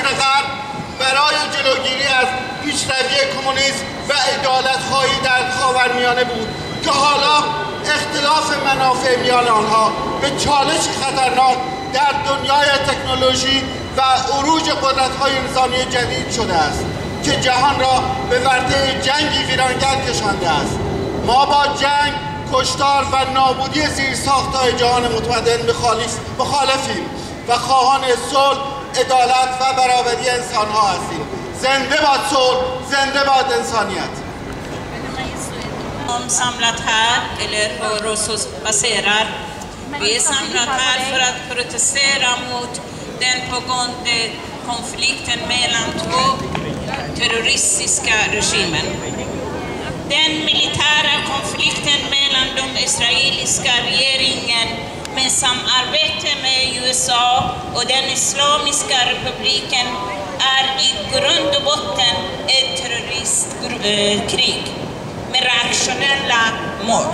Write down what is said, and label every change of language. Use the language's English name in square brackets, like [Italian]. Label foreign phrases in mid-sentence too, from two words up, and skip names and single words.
[Persian] غرب برای جلوگیری از پیشروی کمونیسم و عدالت‌خواهی در خاورمیانه بود که حالا اختلاف منافع میان آنها به چالش خطرناک در دنیای تکنولوژی و عروج قدرت‌های نظامی جدید شده است که جهان را به ورطه جنگی ویرانگر کشانده است. ما با جنگ، کشتار و نابودی زیرساخت‌های جهان متمدن مخالفیم و خواهان صلح، عدالت و برابری انسان‌ها هستیم. زنده باد صلح، زنده باد انسانیت. [Swedish] Samlat här, eller hos oss passerar. Vi är samlat här för att protestera mot den pågående konflikten mellan två terroristiska regimer. Den militära konflikten mellan de israeliska regeringen med samarbete med USA och den islamiska republiken är i grund och botten ett terroristkrig med reaktionella mål.